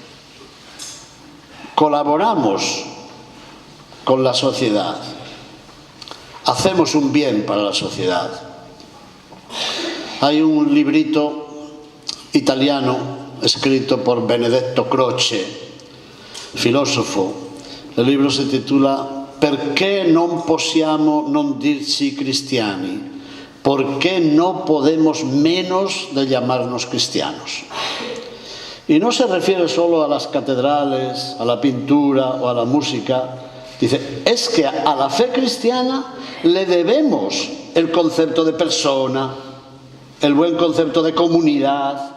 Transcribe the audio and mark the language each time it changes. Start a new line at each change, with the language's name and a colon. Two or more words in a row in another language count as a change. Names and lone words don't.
Spanish: Colaboramos con la sociedad. Hacemos un bien para la sociedad. Hay un librito italiano escrito por Benedetto Croce, filósofo. El libro se titula «Perché non possiamo non dirci cristiani?» ¿Por qué no podemos menos de llamarnos cristianos? Y no se refiere solo a las catedrales, a la pintura o a la música. Dice, es que a la fe cristiana le debemos el concepto de persona, el buen concepto de comunidad.